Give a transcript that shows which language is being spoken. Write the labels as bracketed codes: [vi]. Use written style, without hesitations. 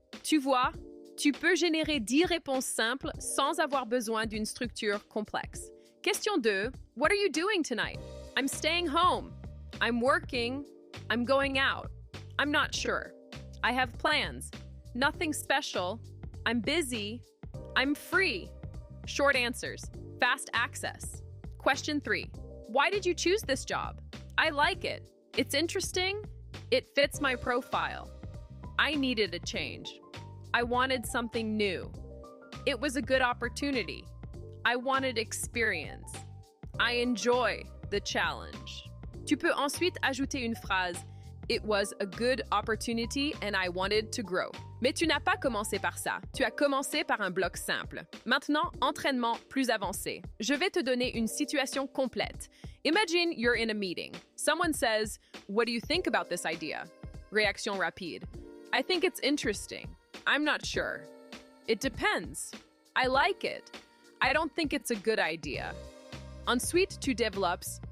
[fr] Tu vois, tu peux générer 10 réponses simples sans avoir besoin d'une structure complexe. Question 2. [en] What are you doing tonight? I'm staying home. I'm working. I'm going out. I'm not sure. I have plans. Nothing special. I'm busy. I'm free. Short answers. Fast access. Question 3. Why did you choose this job? I like it. It's interesting. It fits my profile. I needed a change. I wanted something new. It was a good opportunity. I wanted experience. I enjoy the challenge. [fr] Tu peux ensuite ajouter une phrase. [en] It was a good opportunity and I wanted to grow. [fr] Mais tu n'as pas commencé par ça. Tu as commencé par un bloc simple. Maintenant, entraînement plus avancé. Je vais te donner une situation complète. [en] Imagine you're in a meeting. Someone says, "What do you think about this idea?" Réaction rapide. I think it's interesting. I'm not sure. It depends. I like it. I don't think it's a good idea. Ensuite, tu développes.